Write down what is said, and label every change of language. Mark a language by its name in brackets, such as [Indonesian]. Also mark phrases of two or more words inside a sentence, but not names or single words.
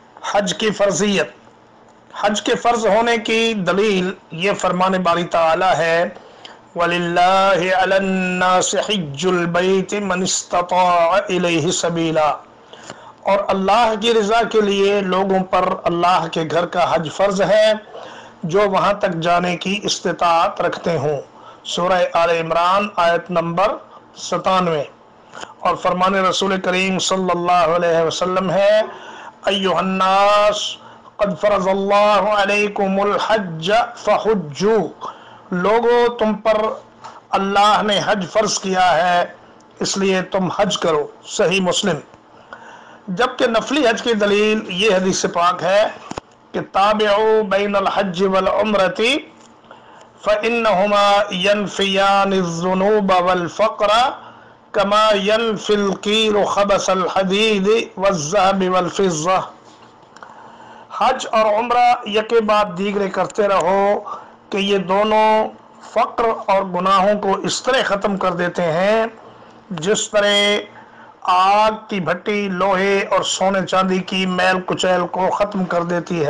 [Urdu] حج کی فرضیت۔ حج کے فرض ہونے کی دلیل یہ فرمان باری تعالیٰ ہے, [Arabic] ولله على الناس حج البيت من استطاع إليه سبيلا. [Urdu] اور اللہ کی رضا کے لیے لوگوں پر اللہ کے گھر کا حج فرض ہے جو وہاں تک جانے کی استطاعت رکھتے ہوں. سورہ آل عمران آیت نمبر 97. اور فرمان رسول کریم [Arabic] صلى الله عليه وسلم [Urdu] ہے, [Arabic] أيها الناس قد فرض الله عليكم الحج فحجوا. [Urdu] لوگو، تم پر اللہ نے حج فرض کیا ہے اس لیے تم حج کرو. صحیح مسلم۔ جبکہ نفلی حج کی دلیل یہ حدیث پاک ہے کہ [Arabic] تابعوا بين الحج والعمرة فإنهما ينفيان الذنوب والفقر كما ينفي الكير خبث الحديد والذهب والفضة. [Urdu] حج اور عمرہ یکے بعد دیگرے کرتے رہو کہ یہ دونوں فقر اور گناہوں کو اس طرح ختم کر دیتے ہیں جس طرح آگ کی بھٹی لوہے اور سونے چاندی کی میل کچیل کو ختم کر دیتی ہے.